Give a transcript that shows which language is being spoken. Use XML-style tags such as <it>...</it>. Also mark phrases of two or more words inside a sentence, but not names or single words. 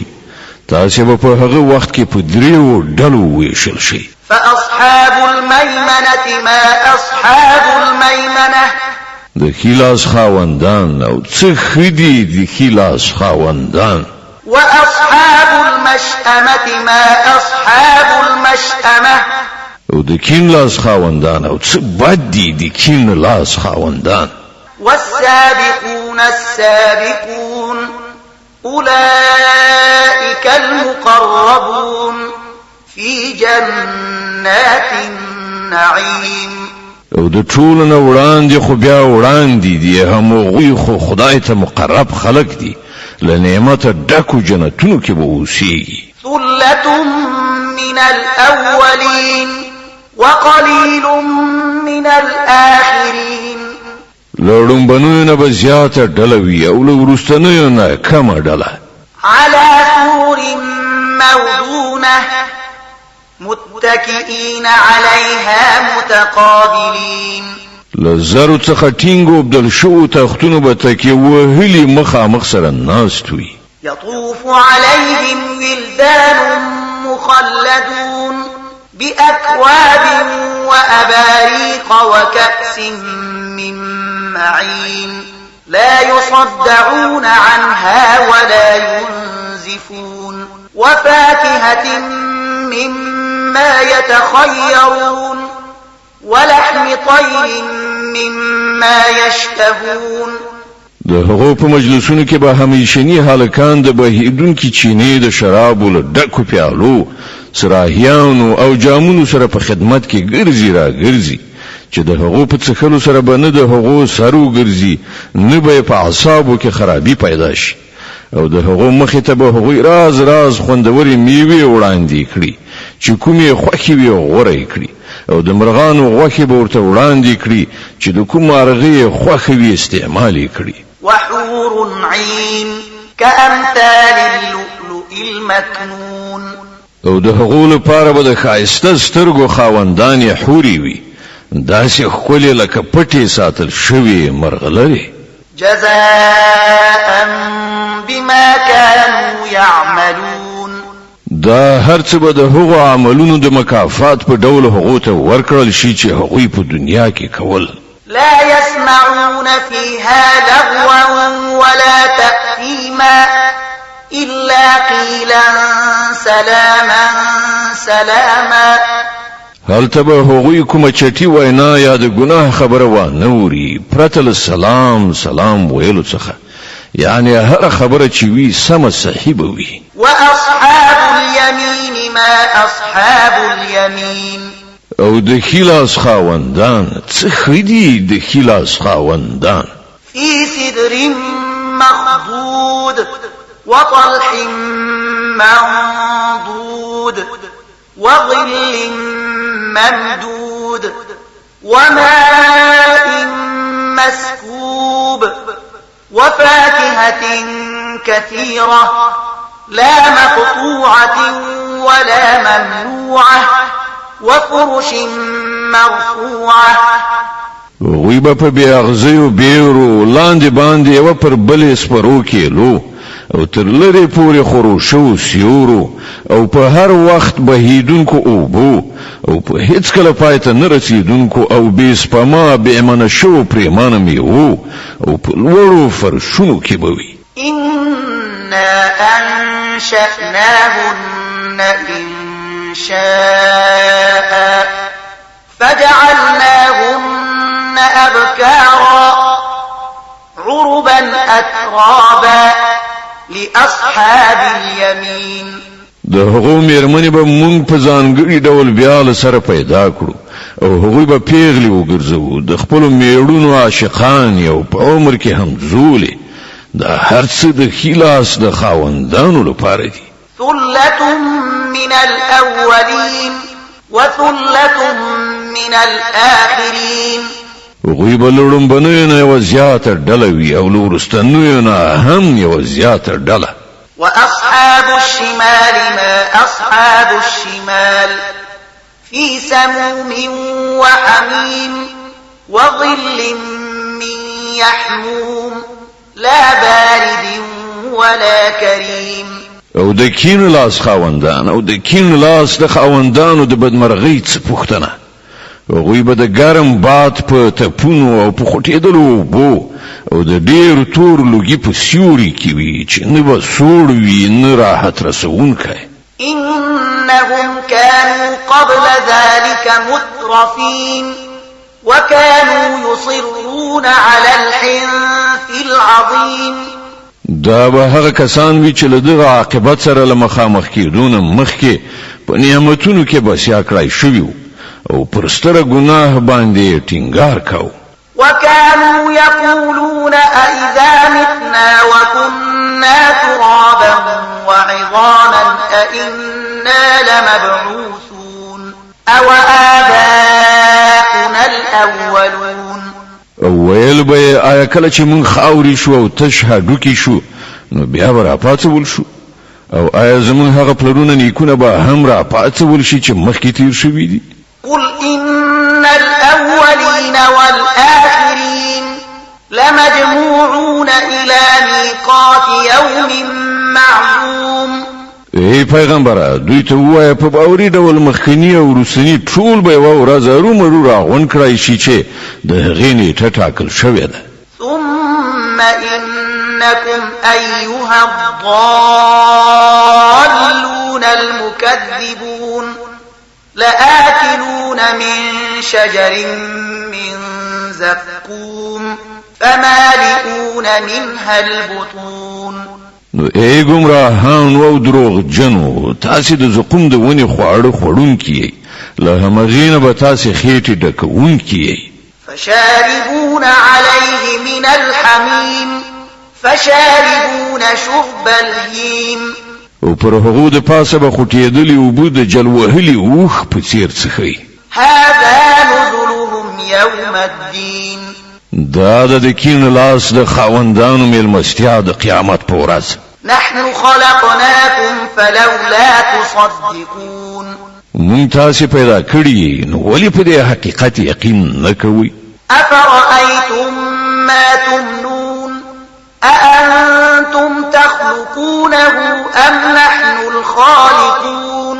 <ps>تاسې به په هغه وخت کې په دریو ډلو ویشل شي.</ps> <ar>فأصحاب الميمنة ما أصحاب الميمنة.</ar> <ps>د ښي لاس خاوندان او څه ښه دي د ښي لاس خاوندان.</ps> <ar>وأصحاب المشأمة ما أصحاب المشأمة.</ar> <ps>او د کین لاس خاوندان او څه بد دي د کین لاس خاوندان.</ps> <ar>والسابقون السابقون أولئك المقربون في جنات النعيم.</ar> <ps>او د ټولو نه وړاندې خو بیا وړاندې دي همغوی خو خدای ته مقرب خلق دي، له نعمته ډکو جنتونو کې به اوسېږي.</ps> <ar>ثلة من الأولين وقليل من الآخرين.</ar> <ps>له ړومبنیو نه به زیاته ډله وي او له وروستنیو نه کمه ډله.</ps> <ar>على سور موضونة متكئين عليها متقابلين.</ar> <ps>لزرو څخه ټینګو بدل شو تختونو به تکي وهلي مخامخ سره ناست وي.</ps> <ar>يطوف عليهم ولدان مخلدون بأكواب وأباريق وكأس من معين لا يصدعون عنها ولا ينزفون وفاكهة مما يتخيرون ولحم طير مما يشتهون.</ar> <ps>د هغو په مجلسونو کې به همیشني هلکان د بهیدونکي چینې د شرابو له ډکو پیالو سراهیانو او جامونو سره په خدمت کې ګرځي را ګرځي چې د هغو په څښلو سره به نه د هغو سر وګرځي نه به په اعصابو کې خرابي پیدا شي. او د هغو مخې ته به هغوی راز راز خوندورې میوې وړاندې کړي چې کومې خوښې وي غوره یې کړي او د مرغانو غوښې به ورته وړاندې کړي چې د کوم مارغې خوښه وي استعمال یې کړي.</ps> <ar>وحور عين كأمثال اللؤلؤ المكنون.</ar> <ps>او د هغو لپاره به د ښایسته سترګو خاوندانې حورې وي داسې ښکلې لکه پټې ساتل شوې مرغلرې.</ps> <ar>جزاء بما كانوا يعملون.</ar> <ps>دا هر څه به د هغو عملونو د مکافات په ډول هغو ته ورکړل شي چې هغوی په دنیا کې کول.</ps> <ar>لا يسمعون فيها لغوا ولا تأثيما إلا قيلا سلاما سلاما.</ar> <ps>هلته به هغوی کومه چټي وینا یا د ګناه خبره وانه اوري پرته له سلام سلام ویلو څخه، یعنی هر خبره چې وي سمه صحیح به وي.</ps> <ar>وأصحاب اليمين ما أصحاب اليمين.</ar> <ps>او د ښي لاس خاوندان څه ښه دي د ښي لاس خاوندان.</ps> <ar>في سدر مخضود وطلح منضود وظل ممدود وماء مسكوب وفاكهة كثيرة لا مقطوعة ولا ممنوعة وفرش مرفوعة.</ar> <ps>وی به په بیا غزیو بیرو لاندې باندې یو پر بلې سپرو کېلو او تر لري پورې خروشو سیورو او په هر وخت بهیدونکو اوبو او په هیڅ کله پایته نه رسیدونکو او بې سپما بې امانه شو پریمانه میوو او په لوړو فرشونو کې به وي.</ps> <ar>إنا أنشأناهن إنشاء فجعلناهن أبكارا عربا أترابا لأصحاب اليمين.</ar> <ps>د هغو میرمنې به مونږ په ځانګړي ډول بیا له سره پیدا کړو او هغوی به پیغلې وګرځوو د خپلو میړونو عاشقان یو په عمر کې همزولې. دا هر څه د ښي لاس د خاوندانو لپاره دي.</ps> <ar>ثلة من الأولين وثلة من الآخرين.</ar> <ps>هغوی به له لومبنیو نه یوه زیاته ډله وي او له وروستنیو نه هم یوه زیاته ډله.</ps> <ar>وأصحاب الشمال ما أصحاب الشمال في سموم وحميم وظل من يحموم لا بارد ولا كريم.</ar> <ps>او د کین لاس خاوندان او د کین لاس د خاوندانو د بدمرغۍ څه پوښتنه. هغوی به د ګرم باد په تپونو او په خوټېدلو اوبو او د ډېر تور لوګي په سیوري کې وي چې نه به سوړ وي نه راحت رسونکی.</ps> <ar>إنهم كانوا قبل ذلك مترفين وكانوا يصرون على الحنث العظيم.</ar> <ps>دا به هغه کسان وي چې له دغه عاقبت سره له مخامخ کېدونه مخکې په نعمتونو کې بسیا کړای شوي وو او پر ستره ګناه باندې ټینګار کاوه.</ps> <ar>وكانوا يقولون أئذا متنا وكنا ترابا وعظاما أئنا لمبعوثون أو آباؤنا الأولون.</ar> <ps>او ویل به آیا کله چې مونږ خاوري شو او تشهدو کې شو نو بیا به راپاڅول شو او آیا زمونږ هغه پلرونه نیکونه به هم راپاڅول شي چې مخکې تیر شوي دي.</ps> <ar>قل إن الأولين والآخرين لمجموعون إلى ميقات يوم معلوم.</ar> <ps>ای پیغمبره دوی ته ووایه په باوري ډول مخکني او وروستني ټول به یوه ورځ ارومرو راغونډ کړای شي چې د هغې نیټه ټاکل شوې ده.</ps> <ar>ثم إنكم أيها الضالون المكذبون لآكلون من شجر من زقوم فمالئون منها البطون.</ar> <ps>نو ای ګمراهان او دروغ جنو تاسې د زقوم د ونې خواړه خوړونکي یئ له همغې نه به تاسې خېټې ډکوونکي یئ.</ps> <ar>فشاربون عليه من الحميم فشاربون شرب الهيم.</ar> <ps>او پر هغو د پاسه به خوټېدلي اوبه د جل وهلي اوښ په څېر څښئ.</ps> <ar>هذا نزلهم يوم الدين.</ar> <ps>دا د کین لاس د خاوندانو میلمستیا د قیامت په ورځ.</ps> <ar>نحن خلقناكم فلولا تصدقون.</ar> <ps>مونږ تاسې پیدا کړي نو ولې په دې حقیقت یقین نه کوئ؟</ps> <ar>أفرأيتم ما تمنون أأنتم تخلقونه أم نحن الخالقون.</ar>